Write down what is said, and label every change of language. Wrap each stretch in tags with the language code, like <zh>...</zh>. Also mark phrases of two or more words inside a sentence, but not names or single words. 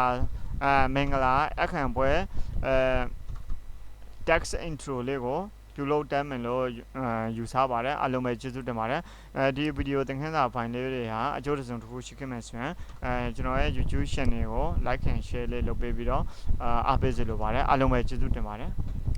<my>လာအခမ်းပွဲ</my> <en>text intro</en> <my>လေးကိုပြုလုပ်တတ်မယ်လို့ယူဆပါတယ်အားလုံးပဲကျေးဇူးတင်ပါတယ်ဒီဗီဒီယိုသင်ခန်းစာဖိုင်လေးတွေဟာအကျိုးတစ်စုံတစ်ခုရှိခဲ့မယ်ဆိုရင်ကျွန်တော်ရဲ့ YouTube channel ကို</my> <en>like and share</en> <my>လေးလုပ်ပေးပြီးတော့အားပေးစေလိုပါတယ်အားလုံးပဲကျေးဇူးတင်ပါတယ်</my>